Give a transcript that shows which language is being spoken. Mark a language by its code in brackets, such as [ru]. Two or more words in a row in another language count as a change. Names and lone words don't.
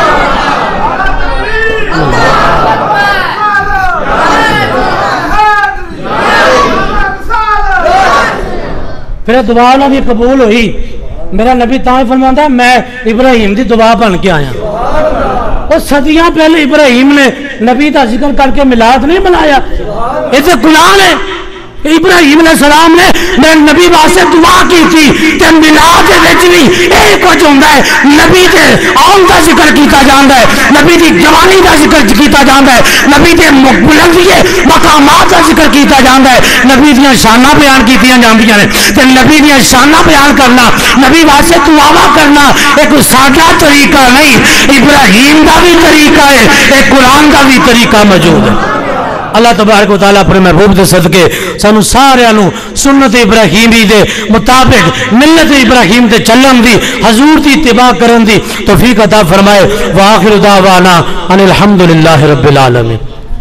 [pa] پھر دعا نہ بھی قبول ہوئی، میرا نبی تاں فرماتا ہے میں ابراہیم دی دعا بن کے آیا۔ اور صدیاں پہلے ابراہیم نے نبی دا ذکر کر کے میلاد نہیں بنایا، اسے قرآن ہے۔ ابراہیم علیہ السلام نے میرے نبی واسطے [ur] دعا کی تھی [pa] کہ میلاد دے وچ بھی اے کچھ ہوندا ہے، نبی دے آن دا ذکر کیتا جاندا ہے، نبی دی جوانی دا ذکر کیتا جاندا ہے، نبی دے بلندی مقامات دا ذکر کیتا جاندا ہے، نبی دیاں شاناں بیان کیتیاں جاندیاں نے، تے نبی دیاں شاناں بیان کرنا، نبی واسطے دعاواں کرنا ایک سادہ طریقہ نہیں، ابراہیم دا بھی طریقہ ہے، ایک قرآن دا بھی طریقہ موجود ہے۔ اللہ تبارک و تعالیٰ اپنے محبوب دے صدقے سانو سارے انو سنت ابراہیمی دے مطابق ملت ابراہیم دے چلن دی، حضور دی اتباع کرن دی توفیق عطا فرمائے۔ [ar] وآخر دعوانا ان الحمدللہ رب العالمین۔